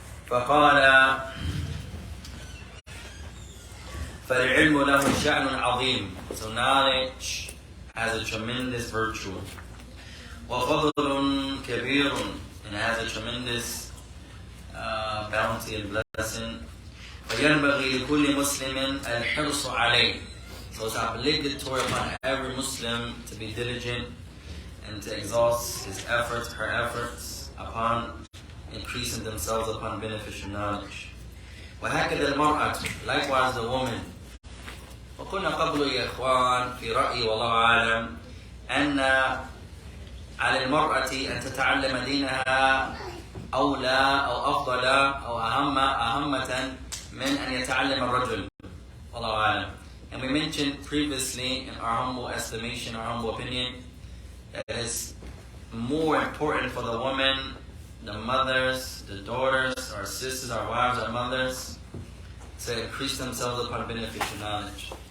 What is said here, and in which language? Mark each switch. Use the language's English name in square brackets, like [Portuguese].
[Arabic] فقال فالعلم له شأن عظيم. [English] So knowledge has a tremendous virtue. [Arabic] وفضل كبير, [English] and has a tremendous bounty and blessing. [Arabic] فينبغي لكل مسلم الحرص عليه. [English] So it's obligatory upon every Muslim to be diligent and to exhaust his efforts, her efforts, upon increasing themselves upon beneficial knowledge. [Arabic] وهكذا المرأة, [English] likewise the woman. [Arabic] وقلنا قبل يا إخوان في رأيي والله أعلم أن على المرأة أن تتعلم دينها أولى أو أفضل أو أهمة من أن يتعلم الرجل. والله أعلم. [English] And we mentioned previously, in our humble estimation, our humble opinion, that it's more important for the women, the mothers, the daughters, our sisters, our wives, our mothers, to increase themselves upon beneficial knowledge.